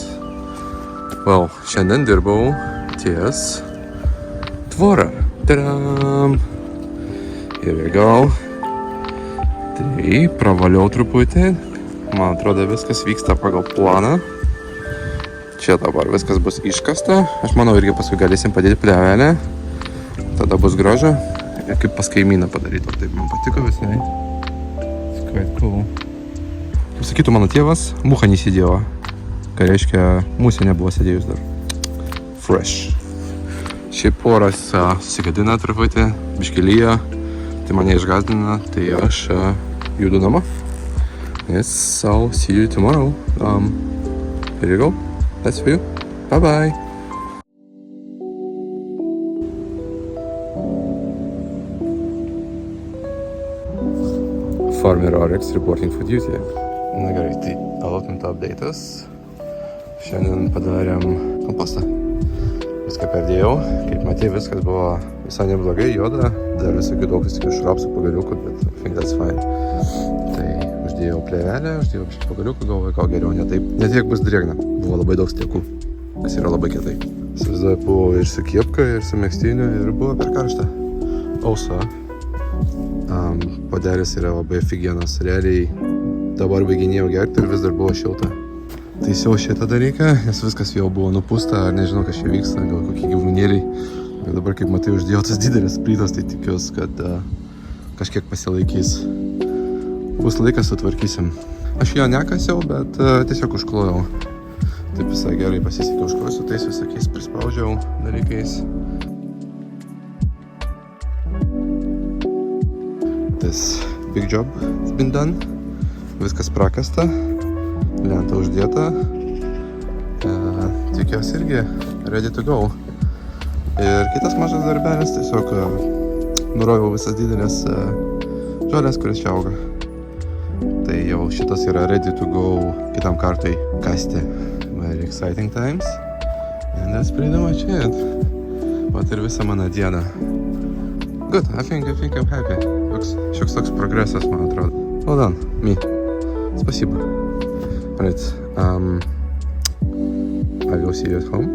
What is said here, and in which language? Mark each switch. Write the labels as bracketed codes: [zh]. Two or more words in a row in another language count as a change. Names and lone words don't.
[en] Well, [lt] šiandien dirbau ties tvora. Tadam! [en] Here we go. [lt] Tai pravaliau truputį. Man atrodo, viskas vyksta pagal planą. Čia dabar viskas bus iškasta. Aš manau, irgi paskui galėsim padėti plėvelę. Tada bus gražu. Ir kaip pas kaimyną padaryti. Taip man patiko visai. [en] Quite cool. [lt] Kaip sakytų mano tėvas, mucha nesėdėjo. Ką reiškia, musė nebuvo sėdėjus dar. Fresh. Šiaip oras susigadina truputį, biškį lyja, tai mane išgazdina, tai aš judu namo. [en] Yes, I'll see you tomorrow. Here you go. That's for you. Bye-bye. Farmer RX reporting for duty. [lt] Na gerai, tai [en] allotment update'as. [lt] Šiandien padarėm kompostą. Viską perdėjau. Kaip matėjai, viskas buvo visai neblogai, juoda. Dar visokių daug visokių šrapsų pagaliukų, bet [en] I think that's fine. [lt] Tai uždėjau plėvelę, uždėjau biškį pagaliukų, galvoju, gal geriau ne taip. Ne tiek bus drėgna. Buvo labai daug stiekų. Tas yra labai kietai. Įsivaizduoju, buvo ir su kiepka, ir su megztiniu, ir buvo per karštą. Ausa. Puodelis yra labai figienas. Realiai dabar baiginėjau gerti ir vis dar buvo šilta. Taisiau šitą dalyką, nes viskas jau buvo nupūsta, ar nežinau, kas čia vyksta, gal kokie gyvūnėliai. Bet dabar, kaip matai, uždėjau tas didelis plytas, tai tikiuosi, kad kažkiek pasilaikys. Bus laikas, sutvarkysim. Aš jo nekasiau, bet tiesiog užklojau. Taip visai gerai pasisekė užklojau su tais visokiais prispaudžiau dalykais. [en] This big job has been done. [lt] Viskas prakasta. Lenta uždėta. Tikiuosi irgi [en] ready to go. [lt] Ir kitas mažas darbelis, tiesiog nuroviau visas didelės žolės, kuris čia auga. Tai jau šitas yra [en] ready to go [lt] kitam kartui kasti. [en] Very exciting times. And that's pretty much it. [lt] Vat ir visa mano diena. [en] Good, I think I'm happy. [lt] Šioks toks progresas, man atrodo. [en] Well done, me. Спасибо. Right, I will see you at home.